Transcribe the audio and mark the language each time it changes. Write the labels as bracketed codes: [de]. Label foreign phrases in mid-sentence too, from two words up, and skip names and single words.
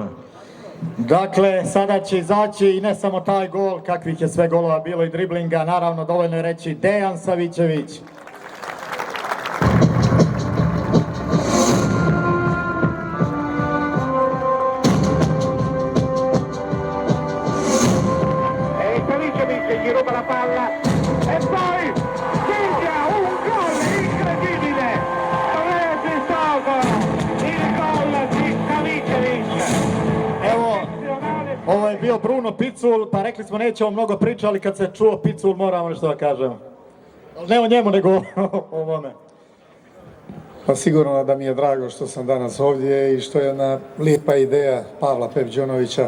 [sr] Dakle, sada će izaći i ne samo taj gol, kakvih je sve golova bilo i driblinga, naravno dovoljno je reći Dejan Savićević. [it] Savićević gli ruba la palla e poi Silvia, un gol incredibile, registrato il gol di Savićević. [sr] Evo, ovo je bio Bruno Picul, pa rekli smo nećemo mnogo pričati, ali kad se čuo Picul moramo nešto da kažemo. Ne o njemu, nego o ovome. Pa sigurno da mi je drago što sam danas ovdje i što je jedna lijepa ideja Pavla Pepđonovića.